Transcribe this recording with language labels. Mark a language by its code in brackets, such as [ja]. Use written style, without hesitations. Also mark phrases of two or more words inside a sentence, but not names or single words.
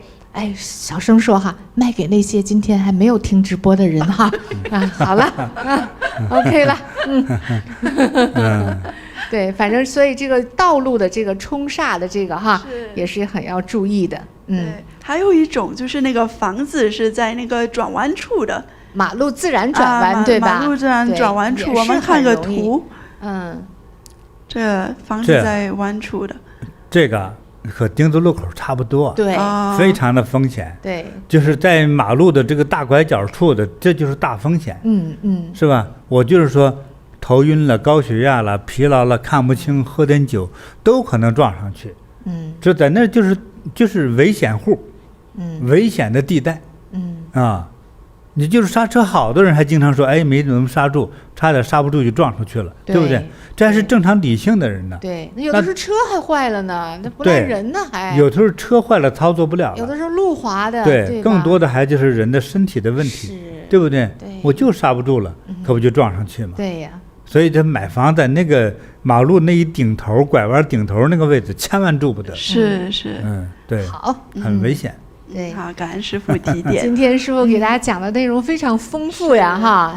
[zh] 哎，小聲說哈，賣給那些今天還沒有聽直播的人哈。好了，OK 了，对，反正所以這個道路的這個沖煞的這個哈，也是很要注意的。還有一種就是那個房子是在那個轉彎處的，馬路自然轉彎，對吧？馬路自然轉彎處，我們看個圖，這房子在彎處的，這個。和丁字路口差不多，對，非常的風險，對，就是在馬路的這個大拐角處的，這就是大風險，是吧？我就是說，頭暈了、高血壓了、疲勞了、看不清、喝點酒，都可能撞上去，這在那就是危險戶，危險的地帶，你就是剎車，好多人還經常說，哎，沒怎麼剎住，差點剎不住就撞出去了，对不对？这還是正常理性的人呢。對，有的時候車還壞了呢，那不賴人呢還。有的時候車壞了操作不了了。有的時候路滑的。對，更多的還就是人的身體的問題，對不对？我就剎不住了，可不就撞上去嘛。對呀。所以這買房在那個馬路那一頂頭拐彎頂頭那個位置，千萬住不得。是，對，好，很危險。對，好，感恩師父提點。今天師父給大家講的內容非常豐富呀，哈。